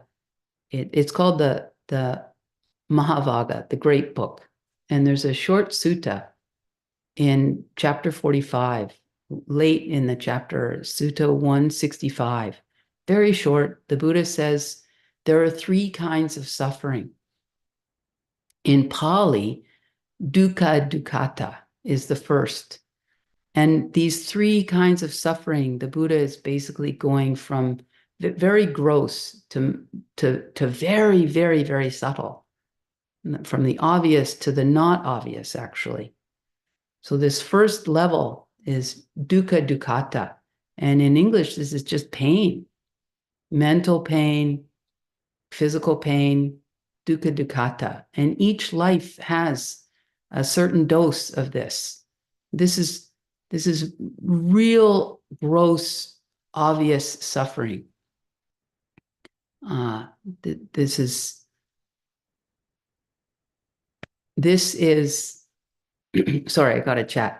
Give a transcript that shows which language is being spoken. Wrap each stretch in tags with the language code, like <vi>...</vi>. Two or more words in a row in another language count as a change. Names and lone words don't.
<en>It's called the Mahavagga, the Great Book. And there's a short sutta in chapter 45, late in the chapter, Sutta 165. Very short. The Buddha says there are three kinds of suffering. In Pali,</en> <pi>dukkha dukkata</pi> <en>is the first. And these three kinds of suffering, the Buddha is basically going from very gross to very, very, very subtle, from the obvious to the not obvious, actually. So this first level is</en> <pi>dukkha dukkata.</pi> <en>And in English, this is just pain, mental pain, physical pain,</en> <pi>dukkha dukkata.</pi> <en>And each life has a certain dose of this. This is real, gross, obvious suffering. This is sorry, I got a chat.</en>